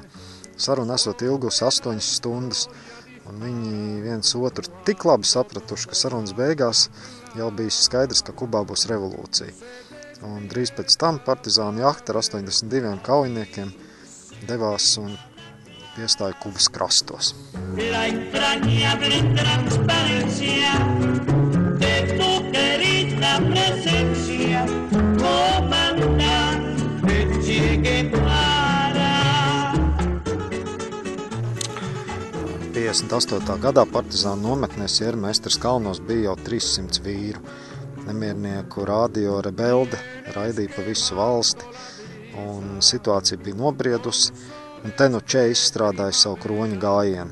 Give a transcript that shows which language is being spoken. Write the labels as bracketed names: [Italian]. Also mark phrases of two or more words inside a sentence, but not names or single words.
[Latvian] Saruna esot ilgusi 8 stundas, un viņi viens otru tik labi sapratuši, ka sarunas beigās jau bija skaidrs, ka Kubā būs revolūcija. Un drīz pēc tam partizānu jahta ar 82 kaujiniekiem devās un piestāja Kubas krastos. [Spanish] La entrañable transparencia de tu querida presencia, comandante Che Guevara. [Latvian] 58. gadā partizānu nometnēs Iermestras kalnos bija jau 300 vīru. Nemiernieku radio Rebelde raidīja pa visu valsti, un situācija bija nobriedusi, un te nu Che izstrādāja savu kroņu gājienu.